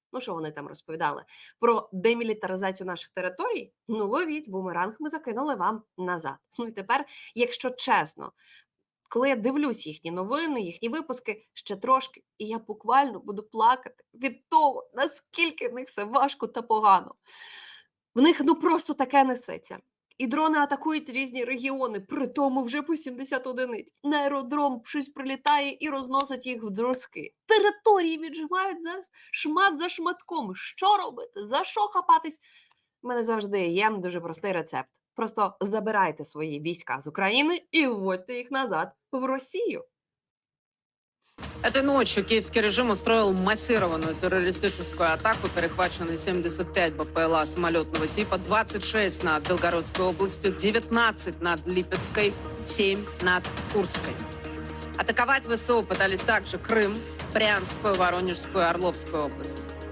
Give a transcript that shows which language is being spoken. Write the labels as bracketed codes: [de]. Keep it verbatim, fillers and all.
[uk] Ну, що вони там розповідали? Про демілітаризацію наших територій? Ну, ловіть, бумеранг ми закинули вам назад. Ну, і тепер, якщо чесно, коли я дивлюсь їхні новини, їхні випуски, ще трошки, і я буквально буду плакати від того, наскільки в них все важко та погано. В них, ну, просто таке несеться. І дрони атакують різні регіони, при тому вже по сімдесят одиниць. На аеродром щось прилітає і розносить їх в друзки. Території віджимають за шмат за шматком. Що робити? За що хапатись? У мене завжди є дуже простий рецепт. Просто забирайте свої війська з України і вводьте їх назад в Росію. [ru] Этой ночью киевский режим устроил массированную террористическую атаку, перехвачены семьдесят пять БПЛА самолетного типа, двадцать шесть над Белгородской областью, девятнадцать над Липецкой, семь над Курской. Атаковать ВСУ пытались также Крым, Брянскую, Воронежскую, Орловскую область.